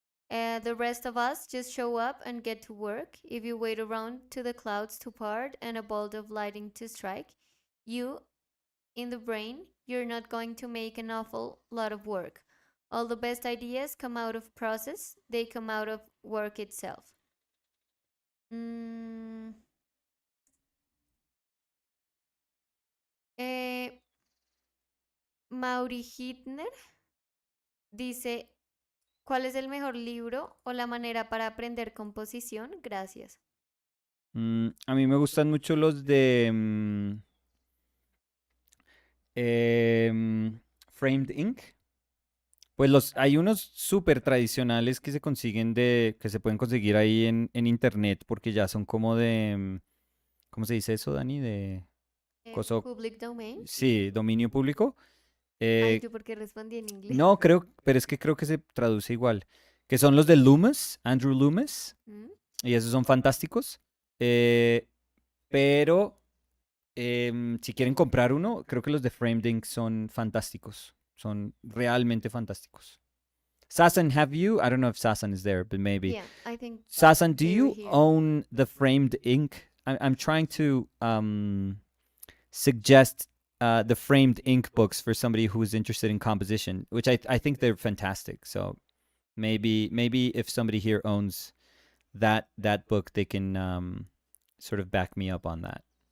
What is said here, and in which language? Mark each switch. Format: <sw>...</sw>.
<en>The rest of us just show up and get to work. If you wait around to the clouds to part and a bolt of lightning to strike, you, in the brain, you're not going to make an awful lot of work. All the best ideas come out of process, they come out of work itself.</en> <es>Mm, eh, Mauri Hitner dice, ¿cuál es el mejor libro o la manera para aprender composición? Gracias. A mí me gustan mucho los de Framed Ink. Pues hay unos súper tradicionales que se consiguen que se pueden conseguir ahí en internet porque ya son como de, ¿cómo se dice eso, Dani? De coso,</es> <en>Public domain.</en> <es>sí, dominio público. Ay, Eh, ¿yo por qué respondí en inglés? no, pero es que creo que se traduce igual. Que son los de Loomis, Andrew Loomis, ¿Mm? y esos son fantásticos. Eh, pero si quieren comprar uno, creo que los de Framed Ink son fantásticos. Son realmente fantásticos.</es> <en>Sasan, have you? I don't know if Sasan is there, but maybe. Yeah, I think Sasan, do they were you here. own the Framed Ink? I'm trying to suggest the Framed Ink books for somebody who's interested in composition, which I think they're fantastic. So maybe if somebody here owns that book, they can sort of back me up on that.</en>